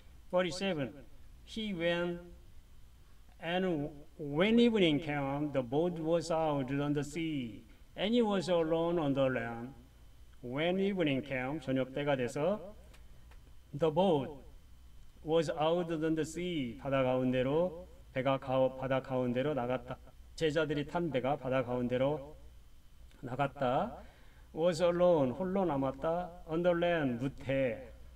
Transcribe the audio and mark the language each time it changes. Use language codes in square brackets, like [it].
[en] (47) He went, and when evening came, the boat was out on the sea, and he was alone on the land. When evening came, [ko] 저녁 때가 돼서 [en] the boat was out on the sea, [ko] 바다 가운데로 바다 가운데로 나갔다. 제자들이 탄 배가 바다 가운데로 나갔다. [en] was alone, [ko] 홀로 남았다. [en] on the land, [ko] 무태.